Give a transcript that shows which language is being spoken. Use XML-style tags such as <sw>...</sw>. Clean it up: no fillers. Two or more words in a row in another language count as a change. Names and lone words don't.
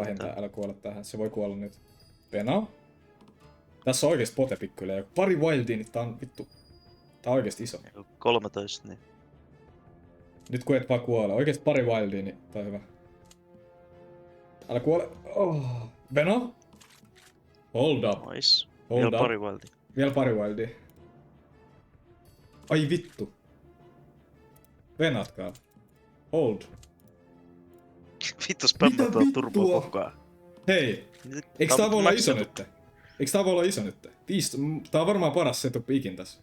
<fi>vähintään, tähän. älä kuole tähän. Se voi kuolla nyt. Peno. Tässä on oikeesti pote pikkuhiljaa. Pari wildia, niin tää on vittu... Tää on oikeesti iso. 13, niin. Nyt kun et vaan kuole. Oikeesti pari wildia, niin tää on hyvä. Älä kuole. Oh. Peno.</fi> <en>Hold up. Nice. Hold</en> <fi>Vielä</fi> <en>up.</en> <fi>pari Wildia. Vielä pari wildia. Ai vittu. Venatkaa. Hold. Vittu spämmätään vittua? turboa koko ajan. Hei. Eiks tää voi olla iso nyt? Eiks tää voi olla iso nyt? Tää on varmaan paras setup ikin tässä.</fi>